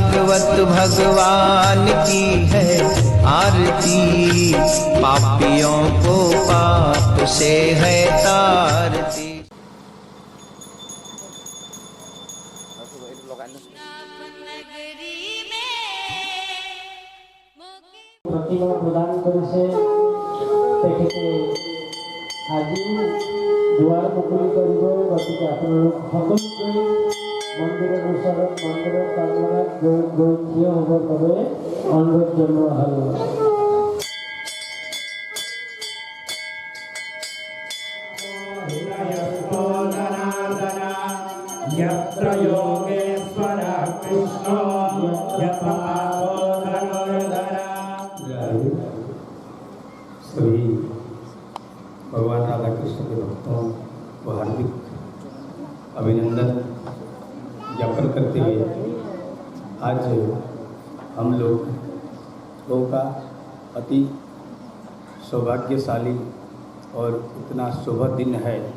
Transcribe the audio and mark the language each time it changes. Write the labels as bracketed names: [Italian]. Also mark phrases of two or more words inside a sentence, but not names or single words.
[Hindi] दंडवत भगवान की है आरती, पापियों को पाप से है तारती। [Assamese] প্ৰতিমা প্ৰদান करिছে তেখেতে আজি দুৱাৰ মুকলি কৰিব। গতিকে আপোনালোক সকলোকে মন্দিৰৰ ওচৰত মন্দিৰৰ প্ৰাংগণত গৈ থিয় হ'বৰ বাবে অনুৰোধ জনোৱা হ'ল। [Sanskrit] यत्र योगेश्वर कृष्ण यत्र [Hindi] सभी भगवान राधा कृष्ण के भक्तों को हार्दिक अभिनंदन ज्ञापन करते हुए आज हम लोगों का अति सौभाग्यशाली और इतना शुभ दिन है।